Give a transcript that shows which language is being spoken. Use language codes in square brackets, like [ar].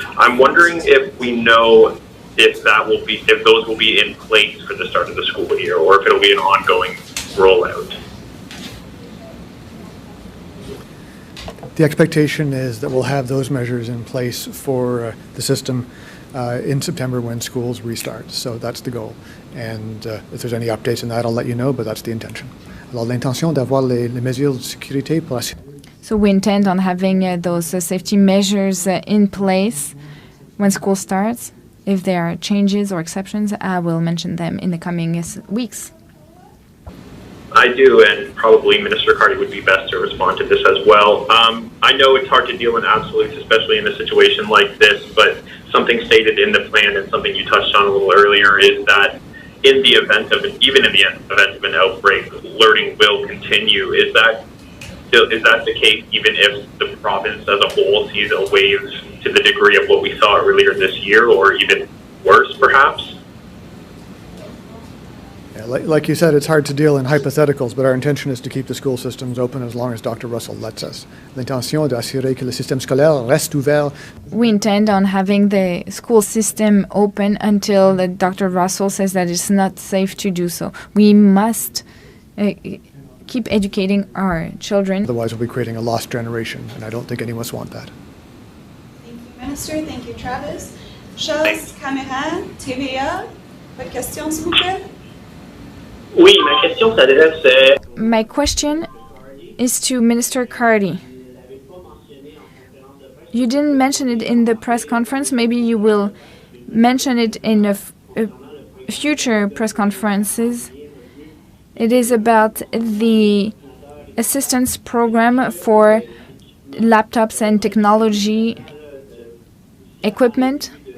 [en] I'm wondering if we know if those will be in place for the start of the school year, or if it'll be an ongoing rollout. The expectation is that we'll have those measures in place for the system in September when schools restart. So that's the goal. And if there's any updates on that, I'll let you know, but that's the intention. [fr] Alors, l'intention d'avoir les mesures de sécurité pour la... [en] So we intend on having those safety measures in place when school starts. If there are changes or exceptions, I will mention them in the coming weeks. I do, and probably Minister Carty would be best to respond to this as well. I know it's hard to deal in absolutes, especially in a situation like this, but something stated in the plan and something you touched on a little earlier is that in the event of an outbreak, learning will continue. Is that the case even if the province as a whole sees a wave to the degree of what we saw earlier this year, or even worse, perhaps? Yeah, like you said, it's hard to deal in hypotheticals, but our intention is to keep the school systems open as long as Dr. Russell lets us. [fr] L'intention d'assurer que le système scolaire reste ouvert. [en] We intend on having the school system open until Dr. Russell says that it's not safe to do so. We must keep educating our children. Otherwise, we'll be creating a lost generation, and I don't think any of us want that. Thank you, Minister. Thank you, Travis. [fr] Charles, caméra, TVA, votre question, s'il vous plaît? Oui, ma question s'adresse. [en] My question is to Minister Carty. You didn't mention it in the press conference. Maybe you will mention it in future press conferences. It is about the assistance program for laptops and technology equipment.